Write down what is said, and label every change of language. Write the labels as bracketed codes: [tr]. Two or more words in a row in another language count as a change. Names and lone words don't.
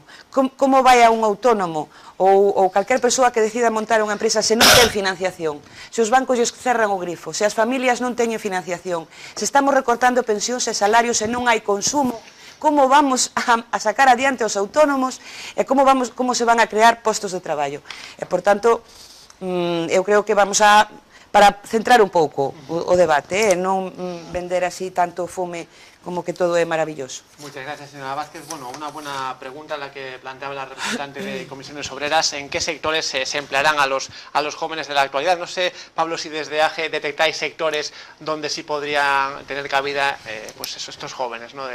[gl] Como vai a un autónomo ou calquer persoa que decida montar unha empresa se non ten financiación, se os bancos lles cerran o grifo, se as familias non teñen financiación, se estamos recortando pensións e salarios e non hai consumo, como vamos a sacar adiante os autónomos e como se van a crear postos de traballo. E, por tanto, eu creo que vamos a, para centrar un pouco o debate, non vender así tanto fume como que todo é maravilloso. [es] Muchas gracias, señora Vázquez. Bueno, una buena pregunta la que planteaba la representante de Comisiones Obreras. ¿En qué sectores se emplearán a los jóvenes de la actualidad? No sé, Pablo, si desde AGE detectáis sectores donde sí podrían tener cabida pues eso, estos jóvenes, ¿no?